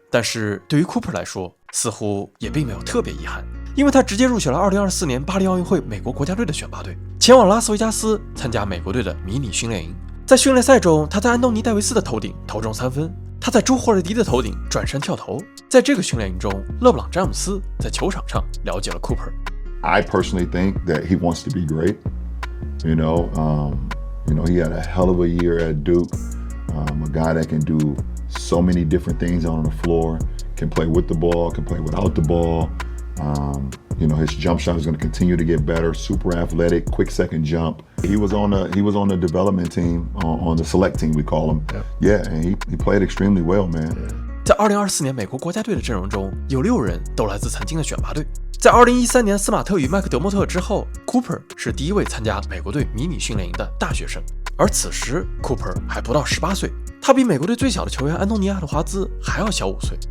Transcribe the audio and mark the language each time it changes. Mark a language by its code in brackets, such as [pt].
[zh] 但是对于 Cooper 来说，似乎也并没有特别遗憾，因为他直接入选了2024年巴黎奥运会美国国家队的选拔队，前往拉斯维加斯参加美国队的迷你训练营。在训练赛中，他在安东尼戴维斯的头顶投中3分，他在朱霍勒迪的头顶转身跳投。在这个训练营中，勒布朗詹姆斯在球场上了解了 Cooper。I [en] personally think that he wants to be great. You know, he had a hell of a year at Duke. A guy that can do so many different things on the floor, can play with the ball, can play without the ball. His jump shot is going to continue to get better. Super athletic, quick second jump. He was on the development team, on the select team we call him. Yeah, and he played extremely well, man. [zh] 在2024年美国国家队的阵容中，有6人都来自曾经的选拔队。在2013年斯马特与麦克德莫特之后 ，Cooper 是第一位参加美国队迷你训练营的大学生。而此时 Cooper 还不到18岁，他比美国队最小的球员安东尼·阿德华兹还要小5岁。